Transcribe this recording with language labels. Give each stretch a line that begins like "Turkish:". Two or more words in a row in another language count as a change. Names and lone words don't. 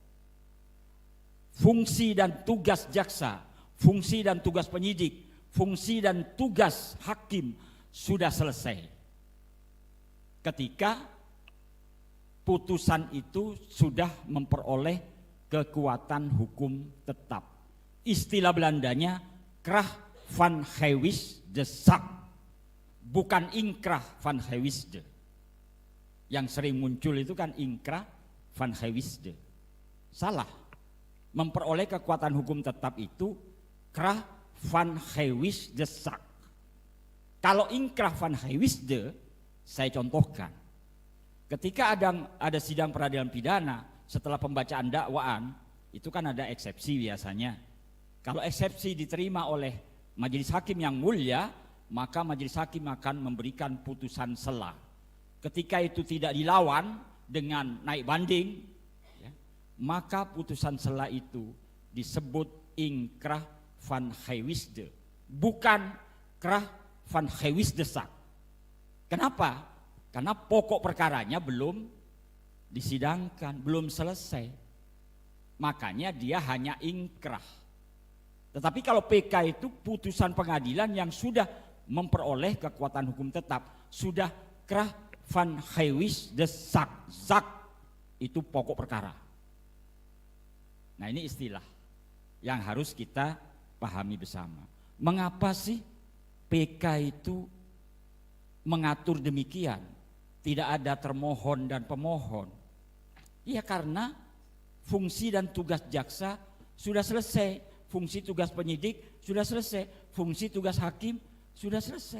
Indonesian: Fungsi dan tugas jaksa, fungsi dan tugas penyidik, fungsi dan tugas hakim sudah selesai. Ketika putusan itu sudah memperoleh kekuatan hukum tetap. Istilah Belandanya
Dutch: krach van gevis de zaak,
Indonesian: bukan
Dutch: inkrah van gewisde.
Indonesian: Yang sering muncul itu kan
Dutch: inkrah van gewisde.
Indonesian: Salah. Memperoleh kekuatan hukum tetap itu
Dutch: krach van gevis de zaak.
Indonesian: Kalau
Dutch: inkrah van gewisde,
Indonesian: saya contohkan. Ketika ada sidang peradilan pidana, setelah pembacaan dakwaan, itu kan ada eksepsi biasanya. Kalau eksepsi diterima oleh majelis hakim yang mulia, maka majelis hakim akan memberikan putusan sela. Ketika itu tidak dilawan dengan naik banding, ya, maka putusan sela itu disebut
Dutch: inkrah van gewisde,
Indonesian: bukan
Dutch: krach van gewisde zaak.
Indonesian: Kenapa? Karena pokok perkaranya belum disidangkan, belum selesai. Makanya dia hanya inkrah. Tetapi kalau PK itu putusan pengadilan yang sudah memperoleh kekuatan hukum tetap, sudah
Dutch: krach van gevis de zaak.
Indonesian: Zaak itu pokok perkara. Nah, ini istilah yang harus kita pahami bersama. Mengapa sih PK itu mengatur demikian? Tidak ada termohon dan pemohon. Ya karena fungsi dan tugas jaksa sudah selesai, fungsi tugas penyidik sudah selesai, fungsi tugas hakim sudah selesai.